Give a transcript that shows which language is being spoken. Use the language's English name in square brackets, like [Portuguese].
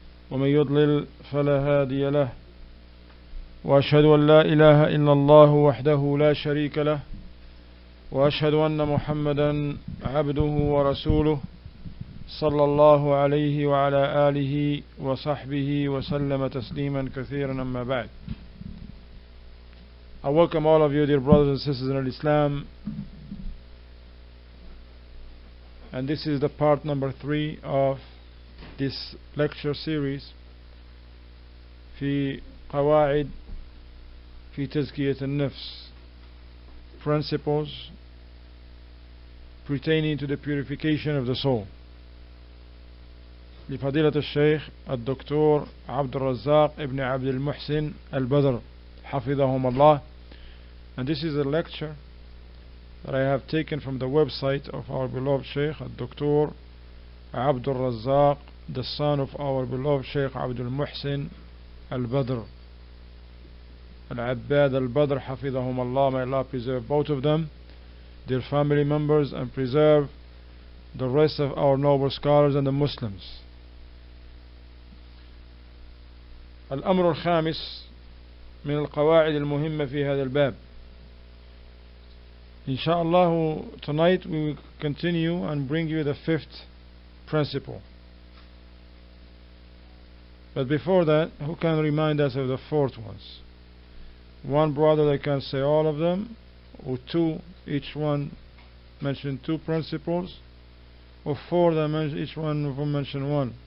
[Arabic] ومن يضلل فلا هادي له وأشهد أن لا إله إلا الله وحده لا شريك له وأشهد أن محمدا عبده ورسوله صلى الله عليه وعلى آله وصحبه وسلم تسليما كثيرا أما بعد. [English] I welcome all of you, dear brothers and sisters in Islam, and this is the part number 3 of this lecture series [Arabic] في قواعد في تزكية النفس, [English] principles pertaining to the purification of the soul, [Arabic] لفضيلة الشيخ الدكتور عبد الرزاق ابن عبد المحسن البدر حفظهم الله. [English] And this is a lecture that I have taken from the website of our beloved Sheikh الدكتور عبد الرزاق, the son of our beloved Sheikh Abdul Muhsin al-Badr al-Abbad al-Badr [Arabic] حفظهم الله. [English] May Allah preserve both of them, their family members, and preserve the rest of our noble scholars and the Muslims. [Arabic] الأمر الخامس من القواعد المهمة في هذا الباب. [English] Inshallah, tonight we will continue and bring you the 5th principle. But before that, who can remind us of the 4th ones? One brother that can say all of them, or 2, each one mention 2 principles, or 4 that mention, each one of them mention 1.